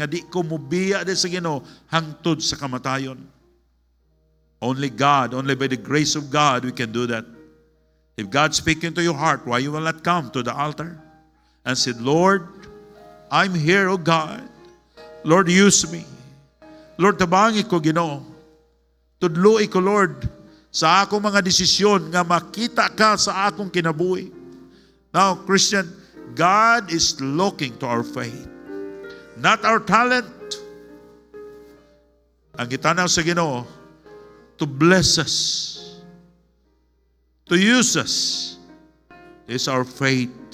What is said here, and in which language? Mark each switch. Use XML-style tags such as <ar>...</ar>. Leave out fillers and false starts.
<ceb>Nga di ko mubiya din sa Ginoo hangtod sa kamatayon.</ceb> <en>Only God, only by the grace of God we can do that. If God's speaking to your heart, why you will not come to the altar and say, Lord, I'm here, O God. Lord, use me. Lord,</en> <ceb>tabangi ko, Ginoo. Tudloi ko, Lord, sa akong mga desisyon nga makita ka sa akong kinabuhi.</ceb> <en>Now, Christian, God is looking to our faith, not our talent.</en> <ceb>Ang gitanaw sa Ginoo,</ceb> <en>to bless us, to use us, is our faith.</en>